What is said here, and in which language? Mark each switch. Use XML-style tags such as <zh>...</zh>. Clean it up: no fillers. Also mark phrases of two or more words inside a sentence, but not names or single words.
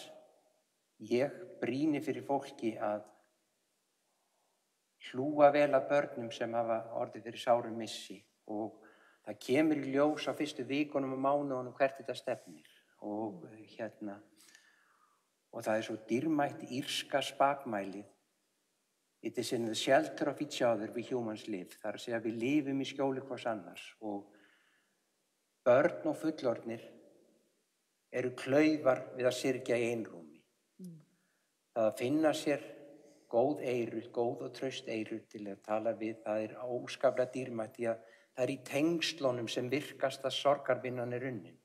<is>Ég brýni fyrir fólki að hlúa vel að börnum sem hafa orðið fyrir sárum missi og það kemur í ljós á fyrstu vikunum og mánuðunum hvert þetta stefnir og það svo dýrmætt írska spakmælið.</is> <en>It is in the shelter of each other we humans live.</en> <is>Það að segja að við lifum í skjóli hvers annars og börn og fullorðnir klaufar við að syrgja í einrúmi. Það að finna sér góð og traust eyru til að tala við, það óskaplega dýrmætt því að það í tengslunum sem virkast að sorgarvinnan unnin.</is>